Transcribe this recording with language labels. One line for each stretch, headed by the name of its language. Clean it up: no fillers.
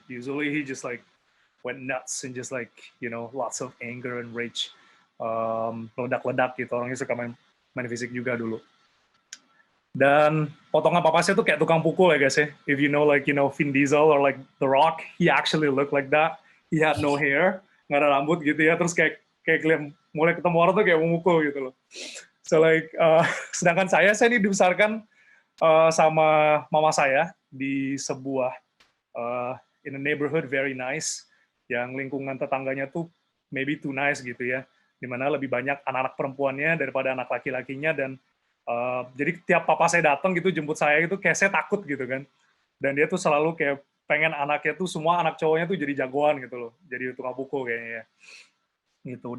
English: Usually he just like went nuts and just like lots of anger and rage,
Indonesian: meledak-ledak gitu. Orangnya suka main fisik juga dulu. Dan potongan papa saya tuh kayak tukang pukul ya guys ya.
English: If you know Vin Diesel or like The Rock, he actually looked like that. He had no hair,
Indonesian: nggak ada rambut gitu ya. Terus kayak mulai ketemu orang tuh kayak memukul gitu loh.
English: So like,
Indonesian: sedangkan saya ini dibesarkan sama mama saya di sebuah
English: in a neighborhood very nice,
Indonesian: yang lingkungan tetangganya tuh
English: maybe too nice
Indonesian: gitu ya, dimana lebih banyak anak-anak perempuannya daripada anak laki-lakinya, dan jadi tiap papa saya datang gitu jemput saya gitu kayak saya takut gitu kan, dan dia tuh selalu kayak pengen anaknya tuh semua anak cowoknya tuh jadi jagoan gitu loh, jadi tukang pukul kayaknya ya gitu.